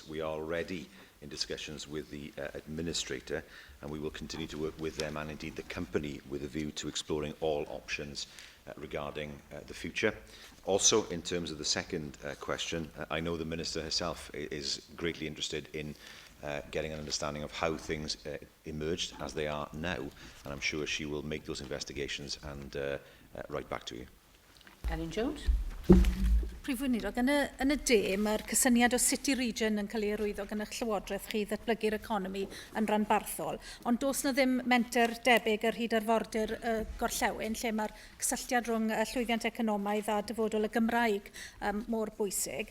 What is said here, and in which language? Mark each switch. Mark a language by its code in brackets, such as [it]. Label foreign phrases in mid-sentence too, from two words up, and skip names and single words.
[en] We are already in discussions with the administrator, and we will continue to work with them and indeed the company with a view to exploring all options regarding the future. Also, in terms of the second question, I know the Minister herself is greatly interested in getting an understanding of how things emerged as they are now, and I'm sure she will make those investigations and write back to you. Elin Jones. [cy] Prif Weinidog, yn y de, mae'r cysyniad o [en] City Region [cy] yn cael ei arwyddo gan eich llywodraeth chi ddatblygu'r economi yn ranbarthol, ond does na ddim menter debyg ar hyd arfordir gorllewin, lle mae'r cysylltiad rhwng llwyddiant economaidd a dyfodol y Gymraeg mor bwysig.